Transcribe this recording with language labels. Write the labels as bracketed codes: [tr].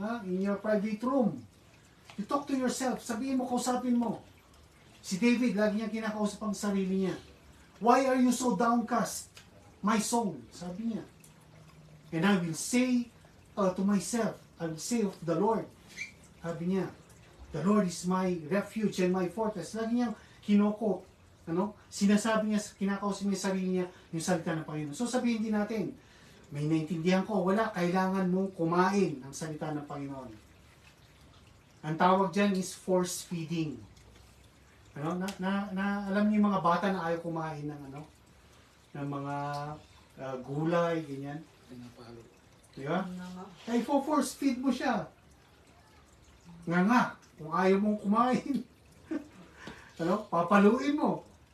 [en] In your private room. You talk to yourself. [tl] Sabihin mo, kausapin mo. Si David, lagi niyang kinakausap ang sarili niya. [en] Why are you so downcast, my soul? [tl] Sabi niya. [en] And I will say to myself, I will say of the Lord. [tl] Sabi niya, [en] the Lord is my refuge and my fortress. [tl] Lagi niyang kinoko. Sinasabi niya, kinakausap niya sarili niya yung salita ng Panginoon. So sabihin din natin, may naintindihan ko, wala, kailangan mong kumain ang salita ng Panginoon. Ang tawag dyan [en] is force feeding. [tl] Alam niyo yung mga bata na ayaw kumain ng mga gulay, ganyan. Pinapalo. Di ba? Ay, [en] force feed [tl] mo siya. Nga, kung ayaw mong kumain. Papaluin mo.